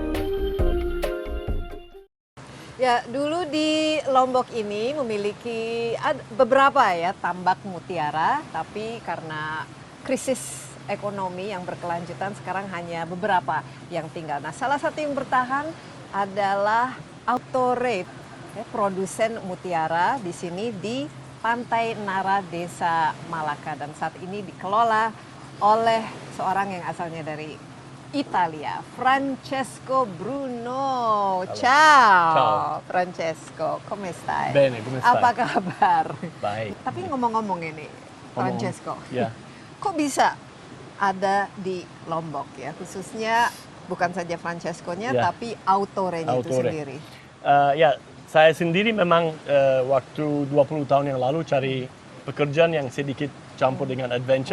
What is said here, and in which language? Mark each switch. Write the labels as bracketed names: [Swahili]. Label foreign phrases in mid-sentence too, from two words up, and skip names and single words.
[Indonesian] Ya, dulu di Lombok ini memiliki beberapa ya tambak mutiara, tapi karena krisis ekonomi yang berkelanjutan sekarang hanya beberapa yang tinggal. Nah, salah satu yang bertahan adalah Autorate, ya, produsen mutiara di sini di Pantai Nara, Desa Malaka, dan saat ini dikelola oleh seorang yang asalnya dari Italia, Francesco Bruno. [Italian] Ciao. Ciao. Francesco, come stai? Bene, come stai? [Indonesian] Apa kabar? Baik. Tapi ngomong-ngomong ini, Francesco, Ya. kok bisa ada di Lombok ya? Khususnya bukan saja Francesco-nya, Ya. tapi Autore-nya itu Autore. sendiri. Ya, saya sendiri memang waktu 20 tahun yang lalu cari pekerjaan yang sedikit campur dengan adventure.